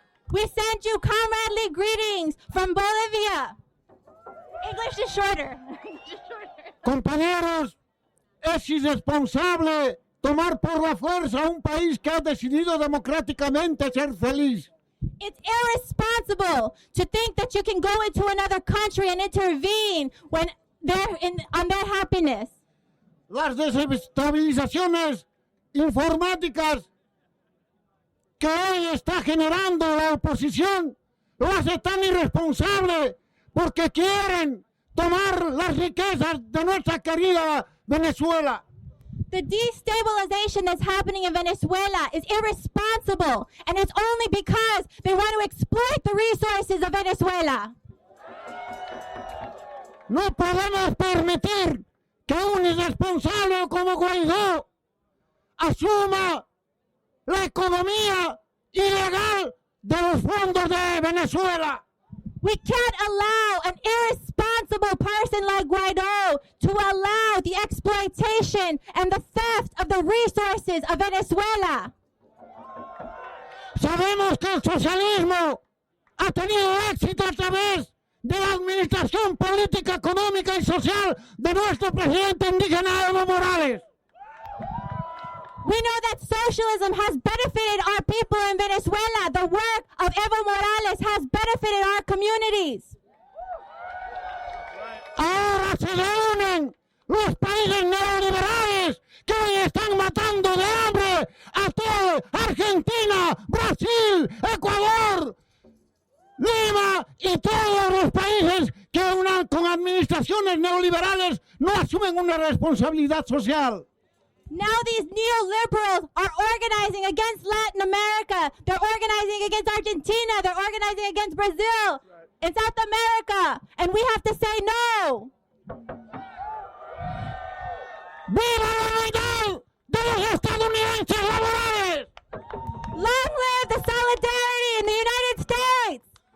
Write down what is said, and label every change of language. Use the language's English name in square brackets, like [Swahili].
[English] We send you comradely greetings from Bolivia. English is shorter. [Spanish] Compañeros, es irresponsable tomar por la fuerza un país que ha decidido democráticamente ser feliz. [English] It's irresponsible to think that you can go into another country and intervene when on their happiness. [Spanish] Las desestabilizaciones informáticas que hoy está generando la oposición lo hace tan irresponsable porque quieren tomar las riquezas de nuestra querida Venezuela. [English] The destabilization that's happening in Venezuela is irresponsible, and it's only because they want to exploit the resources of Venezuela. [Spanish] No podemos permitir que un irresponsable como Guaidó asuma la economía ilegal de los fondos de Venezuela. [English] We can't allow an irresponsible person like Guaidó to allow the exploitation and the theft of the resources of Venezuela. [Spanish] Sabemos que el socialismo ha tenido éxito a través de la administración política, económica y social de nuestro presidente indígena Evo Morales. [English] We know that socialism has benefited our people in Venezuela. The work of Evo Morales has benefited our communities. [Spanish] Ahora se reúnen los países neoliberales que hoy están matando de hambre a todo Argentina, Brasil, Ecuador, Lima y todos los países que con administraciones neoliberales no asumen una responsabilidad social. [English] Now these neoliberals are organizing against Latin America. They're organizing against Argentina. They're organizing against Brazil and South America. And we have to say no. [Spanish] ¡Viva la unidad de los estadounidenses laborales! [English] Long live the solidarity in the United States!